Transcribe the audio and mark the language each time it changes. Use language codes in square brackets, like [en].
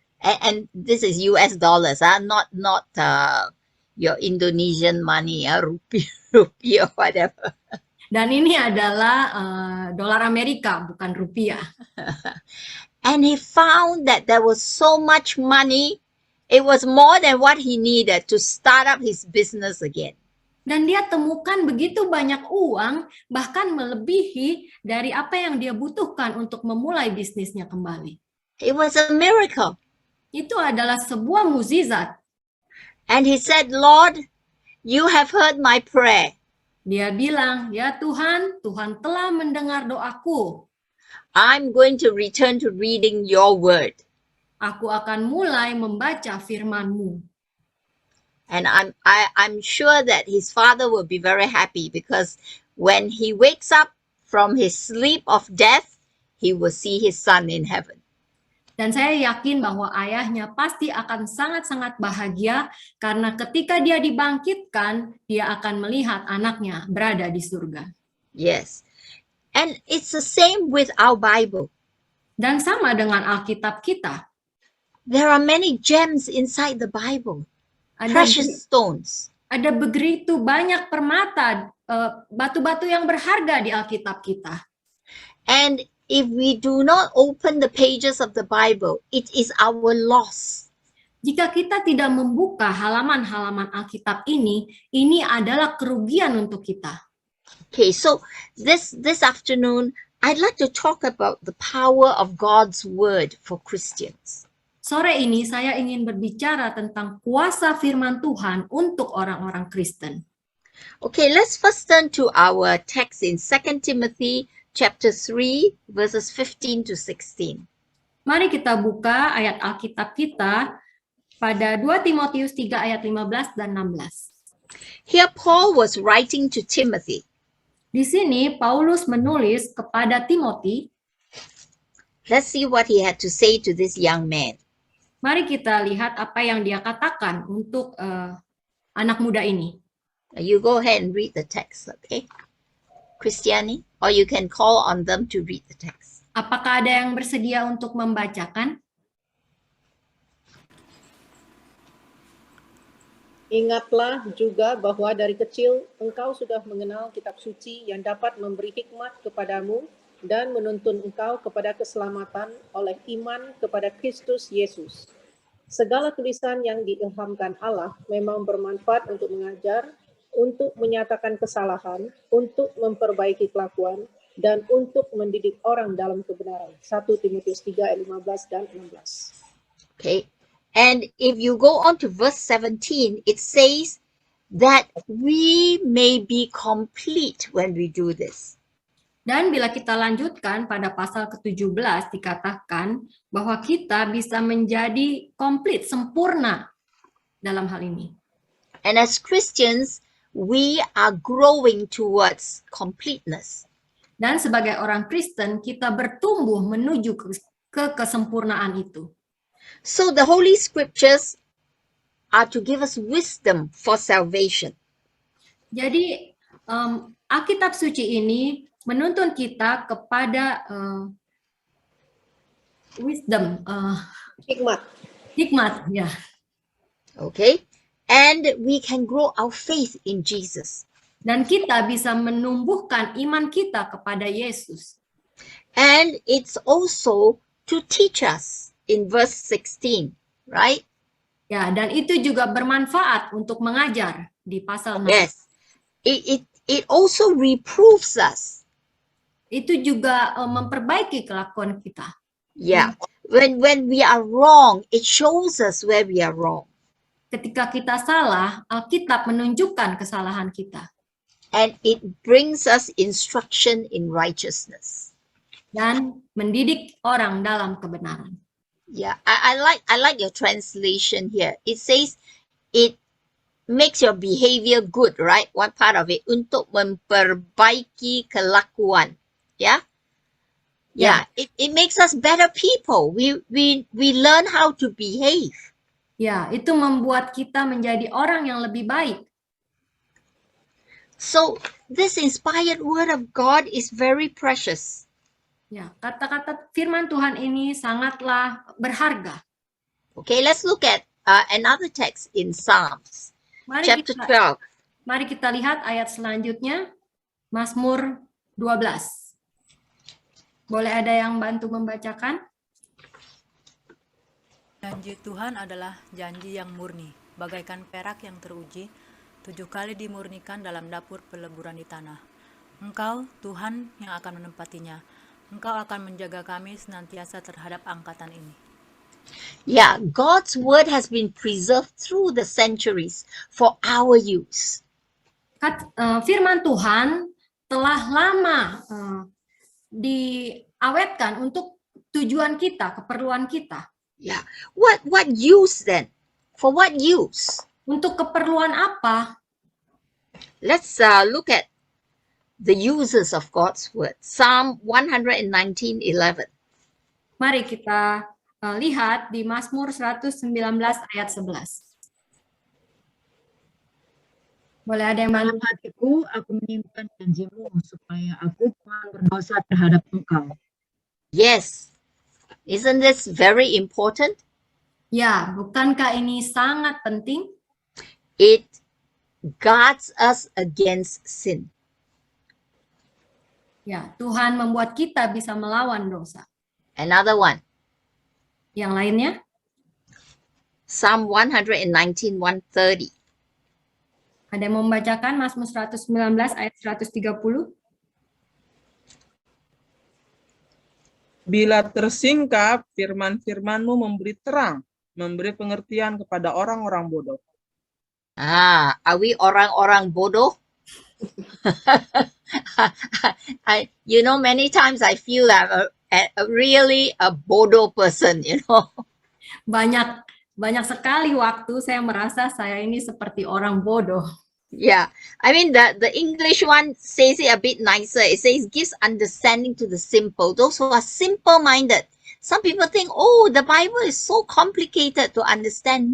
[en] And this is US dollars, not your Indonesian money, rupiah or whatever. [id] Dan ini adalah dolar Amerika, bukan rupiah. [en] And he found that there was so much money, it was more than what he needed to start up his business again. [id] Dan dia temukan begitu banyak uang, bahkan melebihi dari apa yang dia butuhkan untuk memulai bisnisnya kembali. [en] It was a miracle. [id] Itu adalah sebuah mukjizat. [en] And he said, Lord, you have heard my prayer. [id] Dia bilang, ya Tuhan, Tuhan telah mendengar doaku. [en] I'm going to return to reading your word. [id] Aku akan mulai membaca firman-Mu. [en] And I'm sure that his father will be very happy because when he wakes up from his sleep of death, he will see his son in heaven. [id] Dan saya yakin bahwa ayahnya pasti akan sangat-sangat bahagia karena ketika dia dibangkitkan, dia akan melihat anaknya berada di surga. [en] Yes. And it's the same with our Bible. [id] Dan sama dengan Alkitab kita. [en] There are many gems inside the Bible. Precious stones. [id] Ada begitu banyak permata, batu-batu yang berharga di Alkitab kita. [en] And if we do not open the pages of the Bible, it is our loss. [id] Jika kita tidak membuka halaman-halaman Alkitab ini adalah kerugian untuk kita. [en] Okay, so this afternoon, I'd like to talk about the power of God's word for Christians. [id] Sore ini saya ingin berbicara tentang kuasa firman Tuhan untuk orang-orang Kristen. [en] Okay, let's first turn to our text in 2 Timothy chapter 3, verses 15 to 16. [id] Mari kita buka ayat Alkitab kita pada 2 Timotius 3 ayat 15 dan 16. [en] Here Paul was writing to Timothy. [id] Di sini Paulus menulis kepada Timothy, [en] Let's see what he had to say to this young man. [id] Mari kita lihat apa yang dia katakan untuk anak muda ini. [en] You go ahead and read the text, okay? Christiani, or you can call on them to read the text. [id] Apakah ada yang bersedia untuk membacakan? Ingatlah juga bahwa dari kecil engkau sudah mengenal kitab suci yang dapat memberi hikmat kepadamu dan menuntun engkau kepada keselamatan oleh iman kepada Kristus Yesus. Segala tulisan yang diilhamkan Allah memang bermanfaat untuk mengajar, untuk menyatakan kesalahan, untuk memperbaiki kelakuan, dan untuk mendidik orang dalam kebenaran. 1 Timotius 3 ayat 15 dan 16. [en] Okay. And if you go on to verse 17, it says that we may be complete when we do this. [id] Dan bila kita lanjutkan pada pasal ke-17 dikatakan bahwa kita bisa menjadi komplit, sempurna dalam hal ini. [en] And as Christians, we are growing towards completeness. [id] Dan sebagai orang Kristen, kita bertumbuh menuju ke kesempurnaan itu. [en] So the Holy Scriptures are to give us wisdom for salvation. [id] Jadi Alkitab suci ini menuntun kita kepada wisdom, hikmat, ya. [en] Okay? And we can grow our faith in Jesus. [id] Dan kita bisa menumbuhkan iman kita kepada Yesus. [en] And it's also to teach us in verse 16, right? [id] Ya, dan itu juga bermanfaat untuk mengajar di pasal 6. [en] Yes. It also reproves us. [id] Itu juga memperbaiki kelakuan kita. [en] Yeah. When we are wrong, it shows us where we are wrong. [id] Ketika kita salah, Alkitab menunjukkan kesalahan kita. [en] And it brings us instruction in righteousness. [id] Dan mendidik orang dalam kebenaran. [en] Yeah, I like your translation here. It says it makes your behavior good, right? One part of it, [id] untuk memperbaiki kelakuan. [en] Yeah? Yeah, it makes us better people. We learn how to behave. [id] Ya, itu membuat kita menjadi orang yang lebih baik. [en] So, this inspired word of God is very precious. [id] Ya, kata-kata firman Tuhan ini sangatlah berharga. [en] Okay, let's look at another text in Psalms, chapter 12. [id] Mari kita lihat ayat selanjutnya, Mazmur 12. Boleh ada yang bantu membacakan? Janji Tuhan adalah janji yang murni, bagaikan perak yang teruji, 7 kali dimurnikan dalam dapur peleburan di tanah. Engkau, Tuhan, yang akan menempatinya. Engkau akan menjaga kami senantiasa terhadap angkatan ini. [en] Yeah, God's word has been preserved through the centuries for our use. [id] Firman Tuhan telah lama diawetkan untuk tujuan kita, keperluan kita. [en] Yeah. What use then? For what use? [id] Untuk keperluan apa? [en] Let's look at the uses of God's word. Psalm 119:11. [id] Mari kita lihat di Mazmur 119 ayat 11. Boleh ada yang Dalam hatiku, aku menyimpan janjimu supaya aku jangan berdosa terhadap engkau. [en] Yes. Isn't this very important? [id] Ya, bukankah ini sangat penting? [en] It guards us against sin. [id] Ya, Tuhan membuat kita bisa melawan dosa. [en] Another one. [id] Yang lainnya? [en] Psalm 119:130. [id] Ada yang membacakan Mazmur 119 ayat 130? Bila tersingkap, firman-firman-Mu memberi terang, memberi pengertian kepada orang-orang bodoh. [en] Are we [id] orang-orang bodoh? [en] Many times I feel I'm really a bodoh person, [id] Banyak sekali waktu saya merasa saya ini seperti orang bodoh. [en] Yeah, I mean the English one says it a bit nicer. It says gives understanding to the simple. Those who are simple-minded, Some people think, oh, the Bible is so complicated to understand.